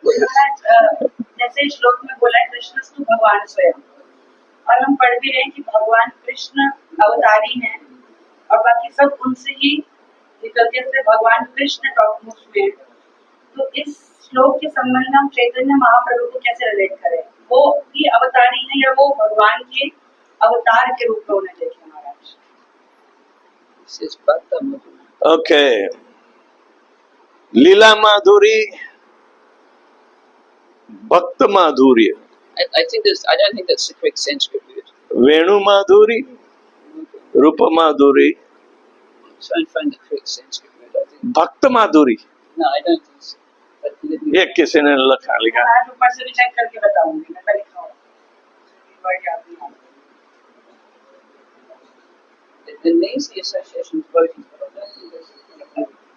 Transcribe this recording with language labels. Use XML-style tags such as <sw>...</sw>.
<hi>महाराज जैसे श्लोक में बोला है कृष्ण भगवान स्वयं, और हम पढ़ भी रहे हैं कि भगवान कृष्ण अवतारी हैं और बाकी सब उनसे ही निकलते थे, भगवान कृष्ण टॉप मोस्ट में। तो इस श्लोक के संबंध में हम चैतन्य महाप्रभु को कैसे रिलेट करें? वो भी अवतारी है या वो भगवान के अवतार के रूप में उन्हें देखें महाराज?</hi> <en>This is Bhakta Madhurya.</en> <hi>Okay, लीला माधुरी, भक्त माधुर्य,</hi> <en>I think that's. I don't think that's the correct Sanskrit word.</en> <hi>वेणु माधुरी, रूप माधुरी,</hi> <en>Try and find the correct Sanskrit word. I think.</en> <hi>भक्त माधुरी।</hi> <en>No, I don't think so. But let me.</en> <hi>ये किसी ने लिखा लिखा। महाराज ऊपर से भी चेक करके बताऊंगी, मैं लिखा हूँ। वर्ड याद नहीं आ रहा।</hi> <en>There needs the association of devotees, but I don't think that's the correct word.</en>